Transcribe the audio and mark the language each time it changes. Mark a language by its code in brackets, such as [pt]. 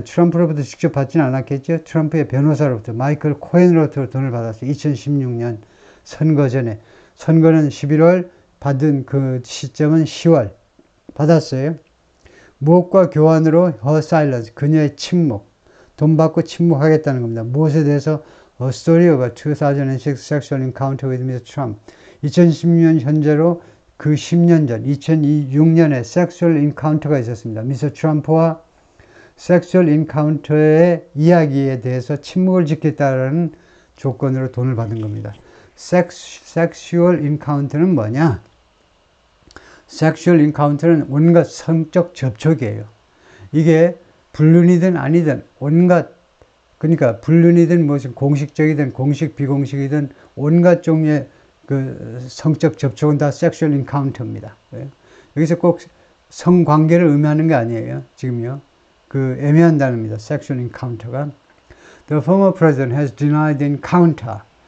[ko] 트럼프로부터 직접 받지는 않았겠죠. 트럼프의 변호사로부터 마이클 코헨으로부터 돈을 받았어요. 2016년 선거 전에. 선거는 11월, 받은 그 시점은 10월. 받았어요. 무엇과 교환으로 [en] her silence, [ko] 그녀의 침묵. 돈 받고 침묵하겠다는 겁니다. 무엇에 대해서 [en] A story of a 2006 sexual encounter with Mr. Trump. [ko] 2016년 현재로 그 10년 전, 2006년에 섹슈얼 인카운터가 있었습니다. 미스터 트럼프와 섹슈얼 인카운터의 이야기에 대해서 침묵을 지켰다라는 조건으로 돈을 받은 겁니다. 섹슈얼 인카운터는 뭐냐? 섹슈얼 인카운터는 온갖 성적 접촉이에요. 이게 불륜이든 아니든 온갖, 그러니까 불륜이든 무슨 공식적이든 공식 비공식이든 온갖 종류의 그 성적 접촉은 다 섹슈얼 인카운터입니다. 여기서 꼭 성관계를 의미하는 게 아니에요. 지금요. 그 애매한 단어입니다. 섹슈얼 인카운터가. [en] The former president has denied the encounter.